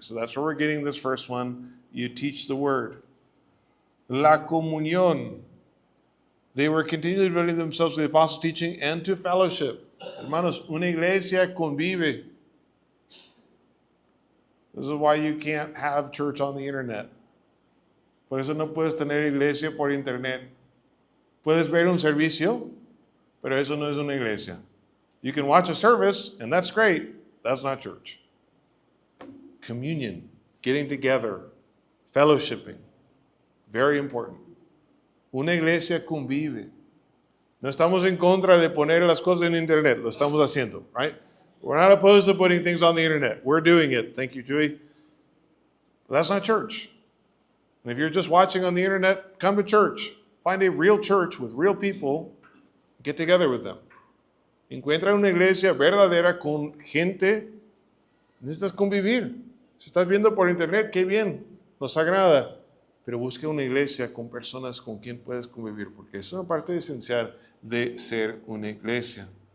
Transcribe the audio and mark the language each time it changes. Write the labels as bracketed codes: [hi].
[en] So that's where we're getting this first one. You teach the word. [es] La comunión. [en] They were continually devoting themselves to the apostles' teaching and to fellowship. [es] Hermanos, una iglesia convive. [en] This is why you can't have church on the internet. [es] Por eso no puedes tener iglesia por internet. Puedes ver un servicio, pero eso no es una iglesia. [en] You can watch a service, and that's great. That's not church. Communion, getting together, fellowshipping, very important. [es] Una iglesia convive. No estamos en contra de poner las cosas en internet. Lo estamos haciendo, right? [en] We're not opposed to putting things on the internet. We're doing it. Thank you, Chewy. But that's not church. And if you're just watching on the internet, come to church. Find a real church with real people. Get together with them. [es] Encuentra una iglesia verdadera con gente. Necesitas convivir. Si estás viendo por internet, qué bien. Nos agrada. Pero busca una iglesia con personas con quien puedes convivir, porque es una parte esencial de ser una iglesia.